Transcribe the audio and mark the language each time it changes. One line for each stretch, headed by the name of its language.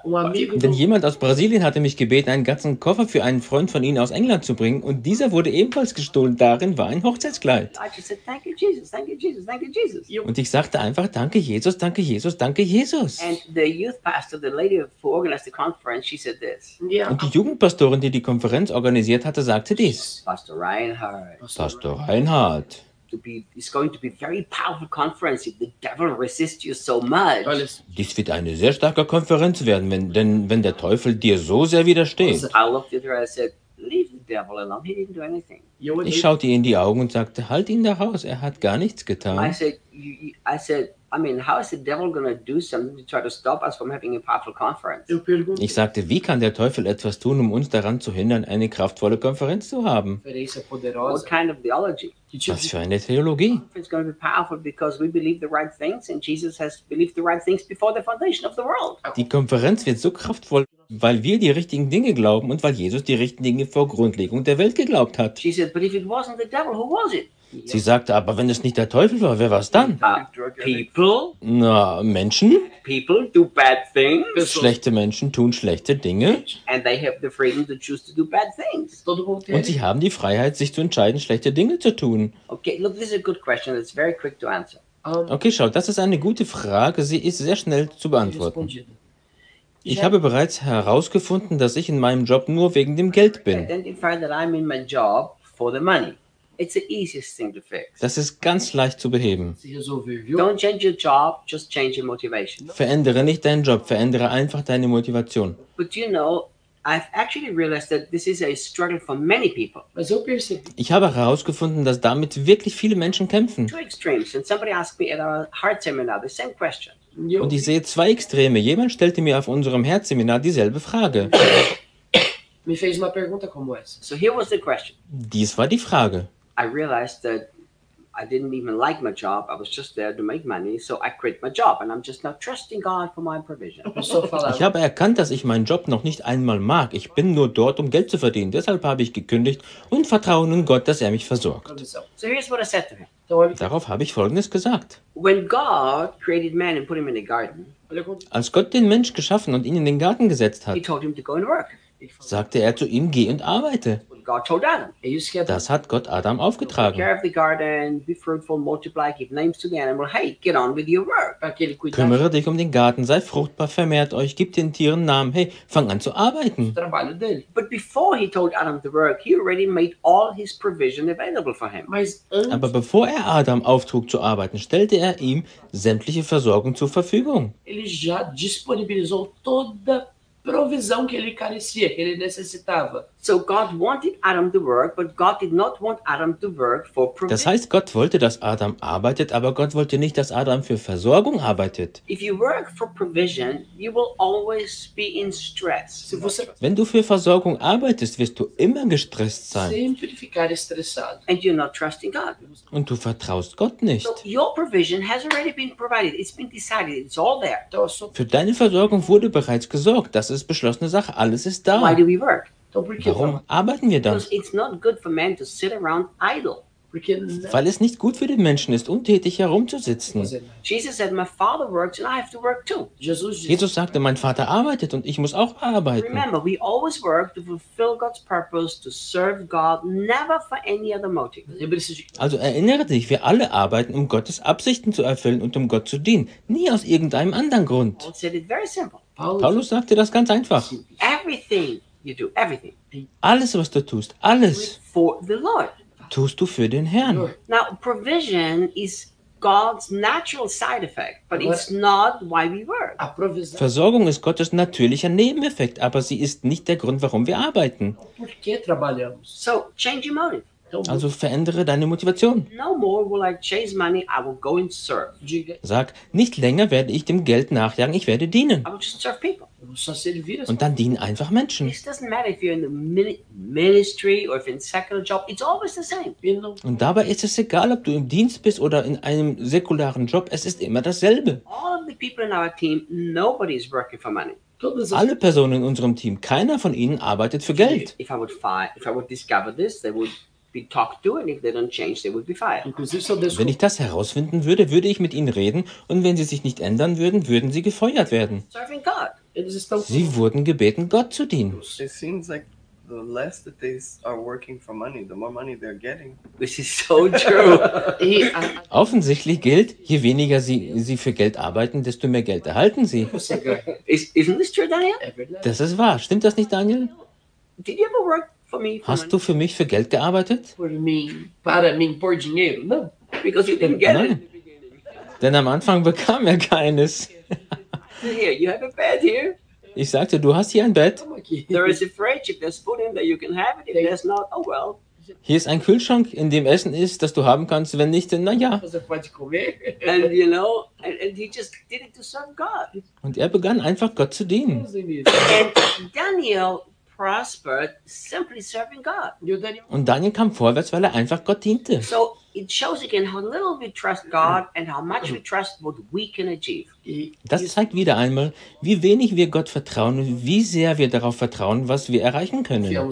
German: Denn jemand aus Brasilien hatte mich gebeten, einen ganzen Koffer für einen Freund von ihnen aus England zu bringen, und dieser wurde ebenfalls gestohlen. Darin war ein Hochzeitskleid.
English: I just said, thank you, Jesus, thank you, Jesus, thank you, Jesus.
German: Und ich sagte einfach, danke, Jesus, danke, Jesus, danke, Jesus.
English: And the youth pastor, the lady who organized the conference, she said this.
German: Und die Jugendpastorin, die Konferenz organisiert hatte, sagte dies.
English: Pastor Reinhardt.
German: Pastor Reinhardt.
English: It's going to be a very powerful conference if the devil resists you so much.
German: Dies wird eine sehr starke Konferenz werden, wenn der Teufel dir so sehr widersteht.
English: I looked at her and said, leave the devil alone. He didn't do anything.
German: Ich schaute ihr in die Augen und sagte, halt ihn da raus, er hat gar nichts getan.
English: I said, how is the devil going to do something to try to stop us from having a powerful conference?
German: Ich sagte, wie kann der Teufel etwas tun, um uns daran zu hindern, eine kraftvolle Konferenz zu haben?
English: What kind of theology?
German: Was für eine Theologie?
English: It's going to be powerful because we believe the right things and Jesus has believed the right things before the foundation of the world.
German: Die Konferenz wird so kraftvoll, weil wir die richtigen Dinge glauben und weil Jesus die richtigen Dinge vor Grundlegung der Welt geglaubt hat.
English: She said, but if it wasn't the devil, who was it?
German: Sie sagte, aber wenn es nicht der Teufel war, wer war es dann?
English: People.
German: Na, Menschen.
English: People do bad things.
German: Schlechte Menschen tun schlechte Dinge.
English: And they have the freedom to choose to do bad things.
German: Und sie haben die Freiheit, sich zu entscheiden, schlechte Dinge zu tun.
English: Okay, look, this is a good question. It's very quick to answer.
German: Okay, schau, das ist eine gute Frage. Sie ist sehr schnell zu beantworten. Ich habe bereits herausgefunden, dass ich in meinem Job nur wegen dem Geld bin.
English: Identify that I'm in my job for the money. It's the easiest thing to fix.
German: Das ist ganz leicht zu beheben.
English: Don't change your job, just change your motivation.
German: Verändere nicht deinen Job, verändere einfach deine Motivation.
English: But you know, I've actually realized that this is a struggle for many people.
German: Ich habe herausgefunden, dass damit wirklich viele Menschen kämpfen.
English: Two extremes, and somebody asked me at our heart seminar the same question.
German: Und ich sehe zwei Extreme. Jemand stellte mir auf unserem Herzseminar dieselbe Frage.
Portuguese: Me fez uma pergunta como essa.
English: So here was the question.
German: Dies war die Frage.
English: I realized that I didn't even like my job. I was just there to make money, so I quit my job and I'm just not trusting God for my provision.
German: Ich habe erkannt, dass ich meinen Job noch nicht einmal mag. Ich bin nur dort, um Geld zu verdienen. Deshalb habe ich gekündigt und vertraue nun Gott, dass er mich versorgt.
English: So here's what I said to him.
German: Darauf habe ich Folgendes gesagt.
English: When God created man and put him in a garden,
German: als Gott den Mensch geschaffen und ihn in den Garten gesetzt hat,
English: he told him to go and work.
German: Sagte er zu ihm, geh und arbeite.
English: God told Adam, are you scared?
German: Das hat Gott Adam aufgetragen.
English: Take care of the garden, be fruitful, multiply, give names to the animal. Hey, get on with your work.
German: Kümmere dich um den Garten, sei fruchtbar, vermehrt euch, gib den Tieren Namen. Hey, fang an zu arbeiten.
English: But before he told Adam to work, he already made all his provision available for him.
German: Aber bevor er Adam auftrug zu arbeiten, stellte er ihm sämtliche Versorgung zur Verfügung.
Portuguese: Ele já disponibilizou toda provisão que ele carecia, que ele necessitava.
English: So God wanted Adam to work, but God did not want Adam to work for provision.
German: Das heißt, Gott wollte, dass Adam arbeitet, aber Gott wollte nicht, dass Adam für Versorgung arbeitet.
English: If you work for provision, you will always be in stress.
German: Wenn du für Versorgung arbeitest, wirst du immer gestresst sein.
Portuguese: Sempre ficar estressado.
English: And you're not trusting God.
German: Und du vertraust Gott nicht.
English: So your provision has already been provided. It's been decided. It's all there.
German: Für deine Versorgung wurde bereits gesorgt. Das ist beschlossene Sache. Alles ist da.
English: Why do we work?
German: Warum arbeiten wir dann?
English: It's not good for men to sit around idle.
German: Weil es nicht gut für den Menschen ist, untätig herumzusitzen.
English: Jesus said, my father works and I have to work too.
German: Jesus sagte, mein Vater arbeitet und ich muss auch arbeiten.
English: Remember, we always work to fulfill God's purpose, to serve God, never for any other motive.
German: Also erinnere dich, wir alle arbeiten, um Gottes Absichten zu erfüllen und um Gott zu dienen, nie aus irgendeinem anderen Grund.
English: Paul said it very simple.
German: Paulus sagte das ganz einfach.
English: Everything. You do everything.
German: Alles, was du tust, alles
English: for the Lord.
German: Tust du für den Herrn.
English: Now, provision is God's natural side effect, but it's not why we work.
German: Versorgung ist Gottes natürlicher Nebeneffekt, aber sie ist nicht der Grund, warum wir arbeiten.
English: So, change your motive.
German: Also verändere deine Motivation.
English: No more will I chase money, I will go and serve.
German: Sag, nicht länger werde ich dem Geld nachjagen, ich werde dienen.
English: I will just serve people.
German: Und dann dienen einfach Menschen. Und dabei ist es egal, ob du im Dienst bist oder in einem säkularen Job, es ist immer dasselbe.
English: All of the people in our team, nobody is working for money.
German: Alle Personen in unserem Team, keiner von ihnen arbeitet für Geld.
English: If I would discover this, they would
German: Wenn ich das herausfinden würde, würde ich mit ihnen reden, und wenn sie sich nicht ändern würden, würden sie gefeuert werden. Sie wurden gebeten, Gott zu dienen.
English: It seems like the less that they are working for money, the more money they're getting. This is so true.
German: Offensichtlich gilt, je weniger sie für Geld arbeiten, desto mehr Geld erhalten sie.
English: Isn't this true, Daniel?
German: Das ist wahr. Stimmt das nicht, Daniel?
English: Did you ever work for me?
German: Hast du für mich für Geld gearbeitet?
English: For me,
Portuguese: para mim, por dinheiro, no.
English: Because you didn't get it.
German: Denn am Anfang bekam er keines.
English: Here, you have a bed here.
German: Ich sagte, du hast hier ein Bett.
English: There is a fridge if there's food in there, you can have it. If there's not, oh well.
German: Hier ist ein Kühlschrank, in dem Essen ist, das du haben kannst. Wenn nicht, dann na ja.
English: And you know, and he just did it to serve God.
German: Und er begann einfach Gott zu dienen.
English: And Daniel prospered simply serving God.
German: Und Daniel kam vorwärts, weil er einfach Gott diente.
English: So it shows again how little we trust God and how much we trust what we can achieve.
German: Das zeigt wieder einmal, wie wenig wir Gott vertrauen und wie sehr wir darauf vertrauen, was wir erreichen können.